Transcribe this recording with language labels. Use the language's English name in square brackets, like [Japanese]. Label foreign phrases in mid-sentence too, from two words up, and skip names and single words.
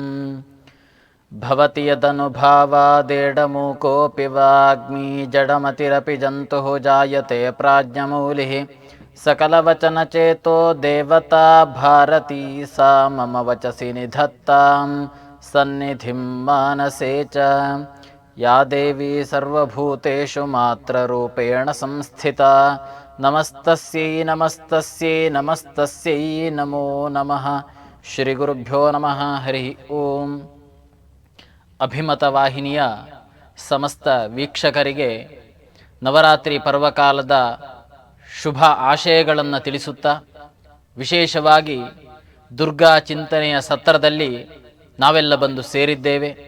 [Sanskrit] भवति यदनुभावादेडमूकोऽपि वाग्मी जडमतिरपि जन्तुः जायते प्राज्ञमौलिः सकलवचनचेतो देवता भारती सा मम वचसि निधत्तां सन्निधिं मानसे च या देवी सर्वभूतेषु मात्ररूपेण संस्थिता नमस्तस्यै नमस्तस्यै नमस्तस्यै नमो नमः। ಶ್ರೀಗುರುಭ್ಯೋ ನಮಃ. ಹರಿ ಓಂ. [Kannada] ಅಭಿಮತ ವಾಹಿನಿಯ ಸಮಸ್ತ ವೀಕ್ಷಕರಿಗೆ ನವರಾತ್ರಿ ಪರ್ವಕಾಲದ ಶುಭ ಆಶಯಗಳನ್ನು ತಿಳಿಸುತ್ತಾ, ವಿಶೇಷವಾಗಿ ದುರ್ಗಾ ಚಿಂತನೆಯ ಸತ್ರದಲ್ಲಿ ನಾವೆಲ್ಲ ಬಂದು ಸೇರಿದ್ದೇವೆ.